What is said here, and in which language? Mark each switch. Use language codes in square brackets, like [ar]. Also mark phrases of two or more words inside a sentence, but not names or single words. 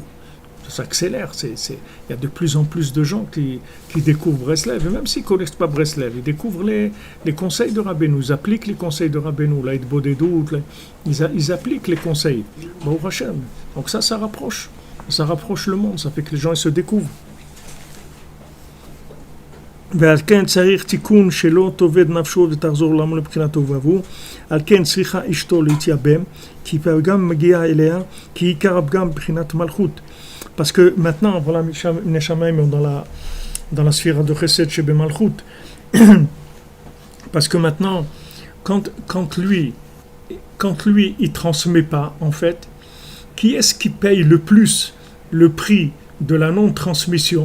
[fr] Ça s'accélère, il y a de plus en plus de gens qui découvrent Breslev, et même s'ils ne connaissent pas Breslev, ils découvrent les conseils de Rabbeinu, ils appliquent les conseils de Rabbeinu, l'Aïd Bodedut, ils appliquent les conseils. [he] ברוך השם. [fr] Donc ça rapproche le monde, ça fait que les gens ils se découvrent. [he] ועל כן צריך תיקון שלא תאבד נפשו ותחזור לעמו לבחינת תוהו ובוהו. על כן צריכה אשתו להתייבם, כי פגם מגיע אליה, כי עיקר הפגם בחינת מלכות. [fr] Parce que maintenant, voilà, Neshamaim dans la sphère de Chesed chez Malchut. Parce que maintenant, quand lui, il transmet pas, en fait, qui est-ce qui paye le plus le prix de la non-transmission?